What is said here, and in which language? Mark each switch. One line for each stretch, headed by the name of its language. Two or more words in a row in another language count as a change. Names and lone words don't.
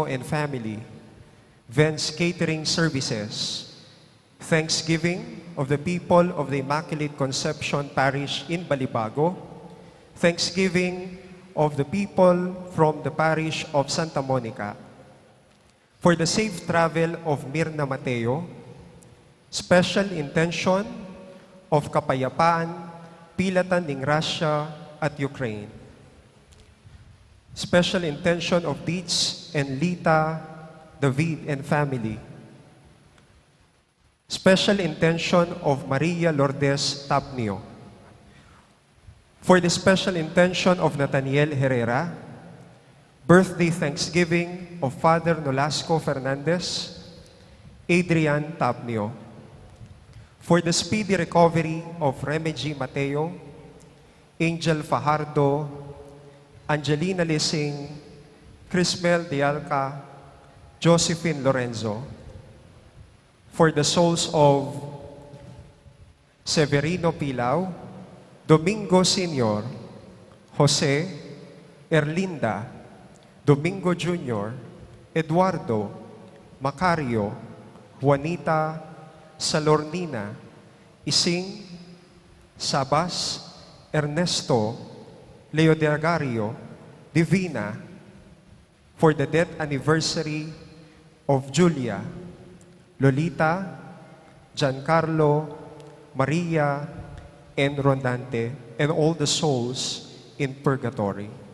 English: and family, Vance Catering Services, Thanksgiving of the people of the Immaculate Conception Parish in Balibago, Thanksgiving of the people from the Parish of Santa Monica, for the safe travel of Mirna Mateo, special intention of
Pampanga: kapayapaan, pilatan ng Russia at Ukraine,
English: special intention of Dietz and Lita, David and family, special intention of Maria Lourdes Tapnio, for the special intention of Nathaniel Herrera, birthday Thanksgiving of Father Nolasco Fernandez, Adrian Tapnio, for the speedy recovery of Remedy Mateo, Angel Fajardo, Angelina Lising, Crismel Dialca, Josephine Lorenzo, for the souls of Severino Pilao, Domingo Sr., Jose, Erlinda, Domingo Jr., Eduardo, Macario, Juanita, Salornina, Ising, Sabas, Ernesto, Leo Delgario, Divina, for the death anniversary of Julia, Lolita, Giancarlo, Maria, and Rondante, and all the souls in purgatory.